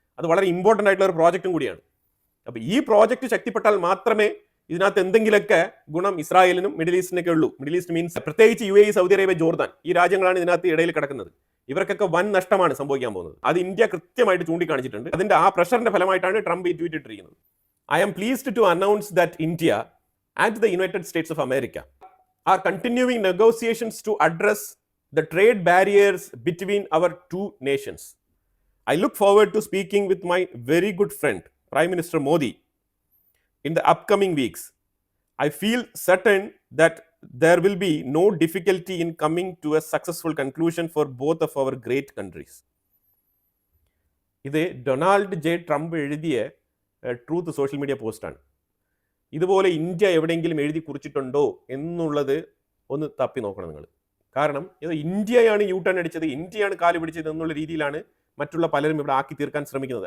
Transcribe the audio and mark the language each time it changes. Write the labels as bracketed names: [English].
[Malayalam] അത് വളരെ ഇമ്പോർട്ടൻ്റ് ആയിട്ടുള്ള ഒരു പ്രോജക്റ്റും കൂടിയാണ്. അപ്പോൾ ഈ പ്രോജക്റ്റ് ശക്തിപ്പെട്ടാൽ മാത്രമേ ഇതിനകത്ത് എന്തെങ്കിലുമൊക്കെ ഗുണം ഇസ്രായേലിനും മിഡിൽ ഈസ്റ്റിനൊക്കെ ഉള്ളൂ. മിഡിൽ ഈസ്റ്റ് മീൻസ് പ്രത്യേകിച്ച് UAE, സൗദി അറേബ്യ, ജോർദാൻ, ഈ രാജ്യങ്ങളാണ് ഇതിനകത്ത് ഇടയിൽ കിടക്കുന്നത്. ഇവർക്കൊക്കെ വൻ നഷ്ടമാണ് സംഭവിക്കാൻ പോകുന്നത്. അത് ഇന്ത്യ കൃത്യമായിട്ട് ചൂണ്ടിക്കാണിച്ചിട്ടുണ്ട്. അതിന്റെ ആ പ്രഷറിന്റെ ഫലമായിട്ടാണ് ട്രംപ് ഈ ട്വീറ്റ് ഇട്ടിരിക്കുന്നത്. [English] I am pleased to announce that India and the United States of America are continuing negotiations to address the trade barriers between our two nations. I look forward to speaking with my very good friend, Prime Minister Modi, in the upcoming weeks. I feel certain that there will be no difficulty in coming to a successful conclusion for both of our great countries. [Malayalam] ഇത് Donald J Trump എഴുതിയ truth social media പോസ്റ്റാണ്. ഇതുപോലെ India എവിടെയെങ്കിലും എഴുതി കുറിച്ചിട്ടുണ്ടോ എന്നുള്ളത് ഒന്ന് തപ്പി നോക്കണം നിങ്ങൾ. കാരണം ഇത് ഇന്ത്യയാണ് യു ടേൺ അടിച്ചത്, ഇന്ത്യയാണ് കാല് പിടിച്ചത് എന്നുള്ള രീതിയിലാണ് മറ്റുള്ള പലരും ഇവിടെ ആക്കി തീർക്കാൻ ശ്രമിക്കുന്നത്.